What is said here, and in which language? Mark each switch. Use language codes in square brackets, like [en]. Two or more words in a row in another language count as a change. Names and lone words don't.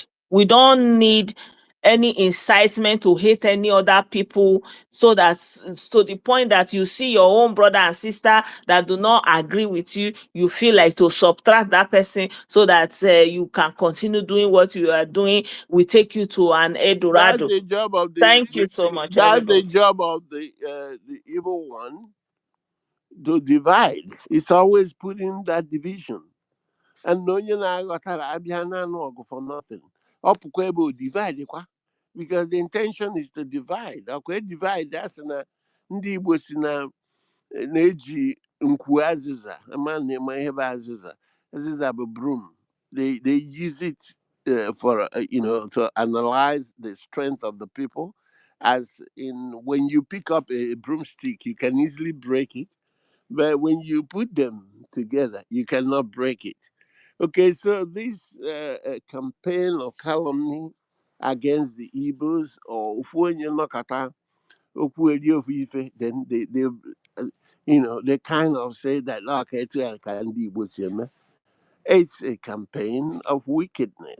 [en] We don't need any incitement to hate any other people, so that to the point that you see your own brother and sister that do not agree with you, you feel like to subtract that person so that you can continue doing what you are doing. We take you to an That's Eldorado. the job of Thank you so much, that's the everybody. job of the evil one to divide. It's always putting that division. And no you [ig] na-aghọtara abịa na-anụ ọgụ [en] for nothing. [ig] Ọ pụkwa ebe o divide kwa. [en] Because the intention is to divide. Okay, divide that's [ig] na ndị Igbo si na-eji nkwu azịza ama na-eme ihe bụ azịza. Azịza bụ broom. [en] They use it for to analyze the strength of the people. As in when you pick up a broomstick, you can easily break it, but when you put them together, you cannot break it. Okay, so this campaign of calumny against the Igbos, or then they kind of say that okay, it's a campaign of wickedness.